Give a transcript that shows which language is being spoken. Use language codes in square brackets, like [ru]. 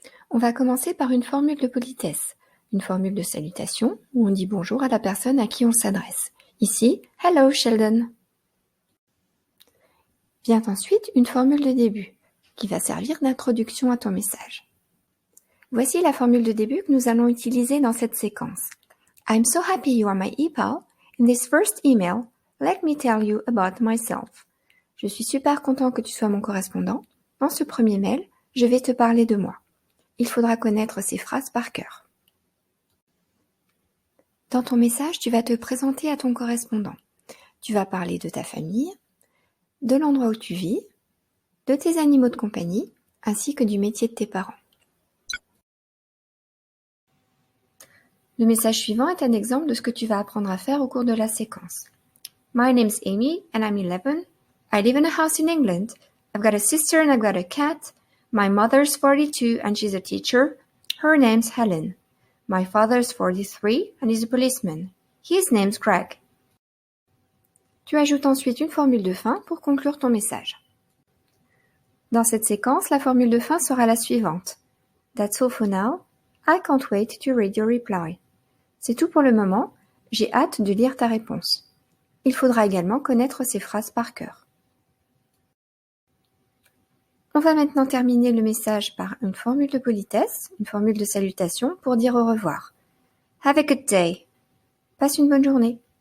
[fr] On va commencer par une formule de politesse, une formule de salutation où on dit bonjour à la personne à qui on s'adresse. Ici, Hello Sheldon. Vient ensuite une formule de début qui va servir d'introduction à ton message. Voici la formule de début que nous allons utiliser dans cette séquence. [en] I'm so happy you are my e-pal. In this first email, let me tell you about myself. [fr] Je suis super content que tu sois mon correspondant. Dans ce premier mail, je vais te parler de moi. Il faudra connaître ces phrases par cœur. Dans ton message, tu vas te présenter à ton correspondant. Tu vas parler de ta famille, de l'endroit où tu vis, de tes animaux de compagnie, ainsi que du métier de tes parents. Le message suivant est un exemple de ce que tu vas apprendre à faire au cours de la séquence. [en] My name's Amy and I'm 11. I live in a house in England. I've got a sister and I've got a cat. My mother's 42 and she's a teacher. Her name's Helen. My father's 43 and he's a policeman. His name's Greg. [fr] Tu ajoutes ensuite une formule de fin pour conclure ton message. Dans cette séquence, la formule de fin sera la suivante. [en] That's all for now. I can't wait to read your reply. [fr] C'est tout pour le moment. J'ai hâte de lire ta réponse. Il faudra également connaître ces phrases par cœur. On va maintenant terminer le message par une formule de politesse, une formule de salutation pour dire au revoir. [en] Have a good day. [fr] Passe une bonne journée.